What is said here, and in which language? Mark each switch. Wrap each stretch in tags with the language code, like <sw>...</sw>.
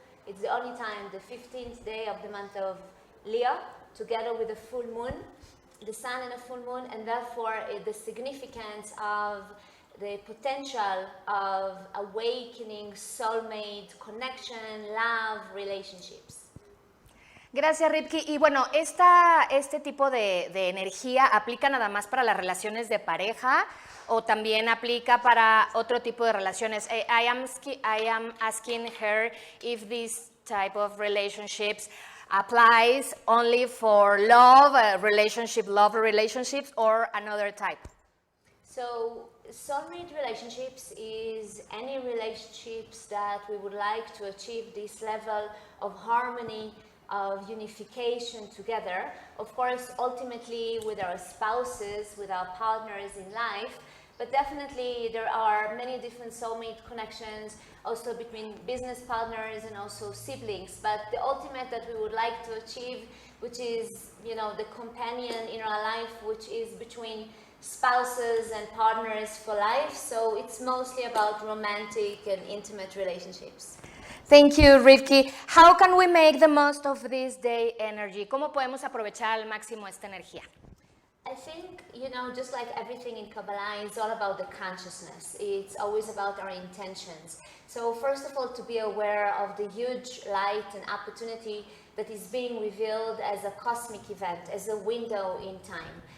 <en>It's the only time, the 15th day of the month of Leo, together with the full moon, the sun and a full moon, and therefore the significance of the potential of awakening soulmate connection, love, relationships.</en> <es>Gracias, Rivki. Y bueno, este tipo de energía aplica nada más para las relaciones de pareja o también aplica para otro tipo de relaciones.</es> <en>I am asking her if this type of relationships applies only for love relationships, or another type. So, soulmate relationships is any relationships that we would like to achieve this level of harmony, of unification together. Of course, ultimately with our spouses, with our partners in life, but definitely there are many different soulmate connections also between business partners and also siblings. But the ultimate that we would like to achieve, which is, you know, the companion in our life, which is between spouses and partners for life. So it's mostly about romantic and intimate relationships. Thank you, Rivki. How can we make the most of this day energy?</en> <es>¿Cómo podemos aprovechar al máximo esta energía?</es> <en>I think, you know, just like everything in Kabbalah, it's all about the consciousness. It's always about our intentions. So first of all, to be aware of the huge light and opportunity that is being revealed as a cosmic event, as a window in time.</en>